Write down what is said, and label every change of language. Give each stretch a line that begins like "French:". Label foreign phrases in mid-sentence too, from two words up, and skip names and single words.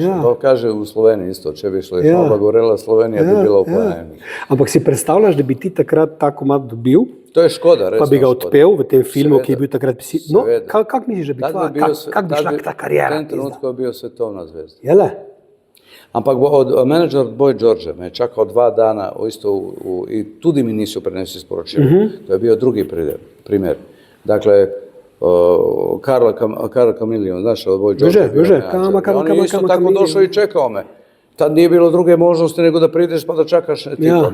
Slovenian: To kaže u Sloveniji isto, če bi žlehnoba gorela, Slovenija bi bila uplanjena. Ampak si predstavljaš, da bi ti takrat ta komad dobil? To je škoda, resno. Pa bi ga odpel v tem filmu, ki je bil takrat pisi. No, kak misliš, da bi kak bi šla ta karijera? V tem trenutku je bio svetovna zvezda. Jele?
Croatian: Ampak menadžer Boy George me je čakao 2 dana i tudi mi nisu prenesli sporočilo. To je bio drugi primjer. Dakle, Karla Kamilion, znaš, Boy George. On je isto tako došao i čekao me. Tad nije bilo druge možnosti nego da prideš pa da čakaš tipa.